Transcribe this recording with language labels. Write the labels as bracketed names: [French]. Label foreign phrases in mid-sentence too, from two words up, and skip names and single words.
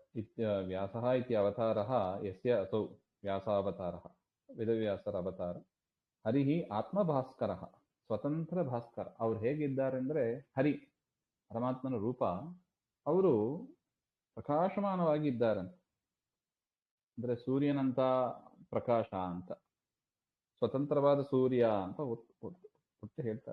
[Sanskrit] ವ್ಯಾಸಃ ಇತಿ ಅವತಾರಃ ಯಸ್ಯ ಅಸೌ ವ್ಯಾಸಾವತಾರಃ, [Kannada] ವೇದವ್ಯಾಸರ ಅವತಾರ. [Sanskrit] ಹರಿಹಿ ಆತ್ಮಭಾಸ್ಕರ, ಸ್ವತಂತ್ರ ಭಾಸ್ಕರ. [Kannada] ಅವ್ರು ಹೇಗಿದ್ದಾರೆ ಅಂದ್ರೆ, ಹರಿ ಪರಮಾತ್ಮನ ರೂಪ, ಅವರು ಪ್ರಕಾಶಮಾನವಾಗಿ ಇದ್ದಾರಂತೆ. ಅಂದ್ರೆ ಸೂರ್ಯನಂತ ಪ್ರಕಾಶ ಅಂತ, ಸ್ವತಂತ್ರವಾದ ಸೂರ್ಯ ಅಂತ ಒಟ್ಟು ಹೇಳ್ತಾರೆ.